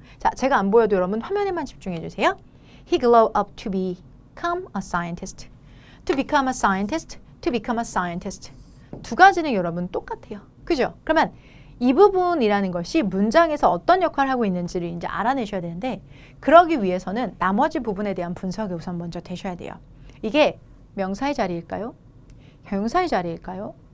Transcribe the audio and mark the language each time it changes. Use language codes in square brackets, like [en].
[ko] 자, 제가 안 보여도 여러분 화면에만 집중해 주세요. [en] He grew up to become a scientist. To become a scientist. To become a scientist. [ko] 두 가지는 여러분 똑같아요. 그죠? 그러면 이 부분이라는 것이 문장에서 어떤 역할을 하고 있는지를 이제 알아내셔야 되는데 그러기 위해서는 나머지 부분에 대한 분석이 우선 먼저 되셔야 돼요. 이게 명사의 자리일까요? 형용사의 자리일까요?